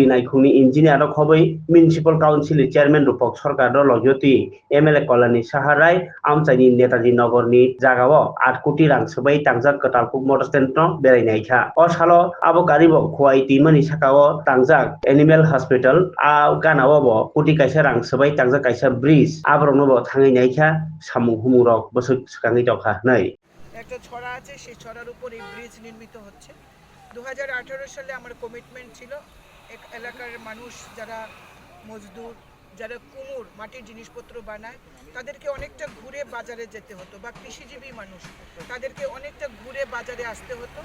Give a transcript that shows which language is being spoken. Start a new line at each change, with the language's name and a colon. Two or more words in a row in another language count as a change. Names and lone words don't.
Bodo: नायखुंनि इन्जिनियार रक हबै
English: municipal council chairman
Bodo: रूपक सरकार लजती एमएलए कल्याणी साहाराय आमचाइनि नेताजी नगरनि जागाओ 8 कोटी रां सोबाय तांजाक कटालपुक
English: motor stand
Bodo: बेरायनायखा अ सालो आबो गारिबो खुवाई टिमनि साकाओ तांजाक
English: animal hospital
Bodo: आ गानावबो कोटी कायसा रां सोबाय तांजाक कायसा ब्रिज आब्रनोबो थांनायखा सामुं हुमुरक बसुक सुखाङै दावखा नै
Bangla: একটা ছড়া আছে, সেই ছড়ার উপর এই ব্রিজ নির্মিত হচ্ছে। 2018 সালে আমার কমিটমেন্ট ছিল এলাকার মানুষ যারা মজদুর, যারা কুমোর মাটির জিনিসপত্র বানায়, তাদেরকে অনেকটা ঘুরে বাজারে যেতে হতো, বা কৃষিজীবী মানুষ তাদেরকে অনেকটা ঘুরে বাজারে আসতে হতো।